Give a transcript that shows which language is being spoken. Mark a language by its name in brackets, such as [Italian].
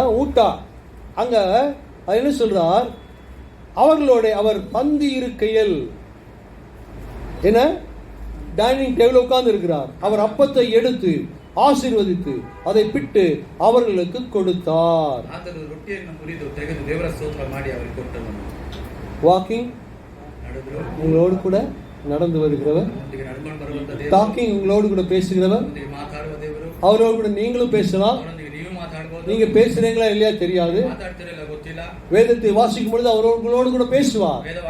[Tamil] ஊட்டா அங்க என்ன சொல்றார்? அவர்களோட அவர் பந்தி இருக்கையில் என்ன டைனிங் டேபிள் உட்கார்ந்து இருக்கிறார். அவர் அப்பத்தை எடுத்து ஆசீர்வதித்து அதை பிட்டு அவர்களுக்கு கொடுத்தார். [Kannada] ಆತನು ರೊಟ್ಟಿಯನ್ನು ಮುರಿದು ತೆಗೆದು ದೇವರ ಸ್ತೋತ್ರ ಮಾಡಿ ಅವರಿಗೆ ಕೊಟ್ಟನು. [Tamil] வாக்கிங் உங்களோடு கூட நடந்து வருகிறவர், டாக்கிங் உங்களோடு கூட பேசுகிறவர், அவரோடு கூட நீங்களும் பேசலாம். நீங்க பேசுறீங்களா இல்லையா தெரியாது. வேதத்தை வாசிக்கும் பொழுது அவரோடு கூட பேசுவார்.